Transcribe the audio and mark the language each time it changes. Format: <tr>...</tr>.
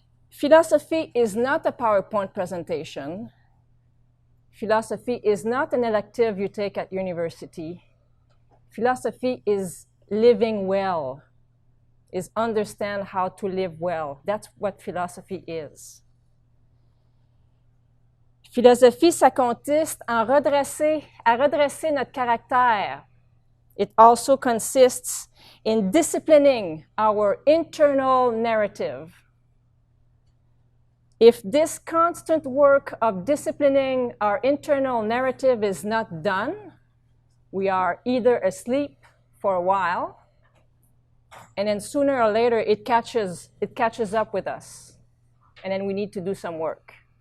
<en>Philosophy is not a PowerPoint presentation. Philosophy is not an elective you take at university. Philosophy is living well, is understand how to live well. That's what philosophy is.</en> <fr>Philosophie, ça consiste à redresser notre caractère.</fr> <en>It also consists in disciplining our internal narrative. If this constant work of disciplining our internal narrative is not done, we are either asleep for a while, and then sooner or later it catches up with us, and then we need to do some work.</en>